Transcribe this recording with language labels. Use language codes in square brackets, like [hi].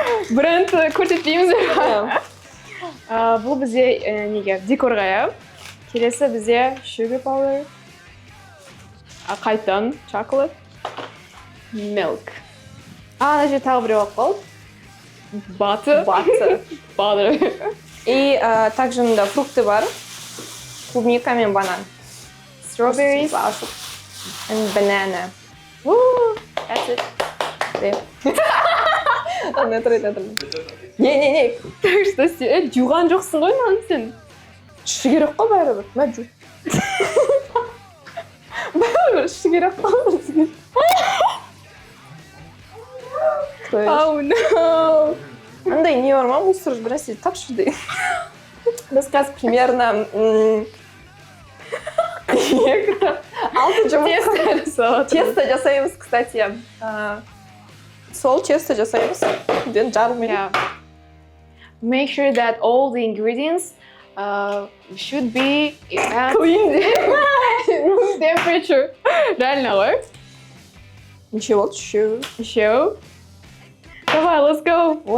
[kk] бренд көрсетпейміз. Бұл бізде неге декорға, иә. Келесі бізде [en] sugar powder. [kk] Қайтан chocolate. [en] Milk. [kk] Ана жерде тағы біреу қалды. [en] Butter. [ru] И также [kk] мында [ru] фрукты [kk] бар. Клубника мен банан. [en] Strawberries. And banana. Woo! That's it. [kk] Не. Так что сен жуған жоқсың ғой мынаны сен. Іші керек қой бәрібір. Мә жу. Бәрібір іші керек қой. [en] Oh no! [kk] Андай не бар ма? Мусор біресе тапшы дейді. Біз қазір [ru] примерно [kk] 6 жұмыртқа тесто жасаймыз, кстати. Сол тесто жасаймыз. [en] Yeah. Make sure that all the ingredients should be at room temperature. [kk] Реально ғой? [ru] Ничего [kk] болды, [ru] Еще. Давай, [en] let's go.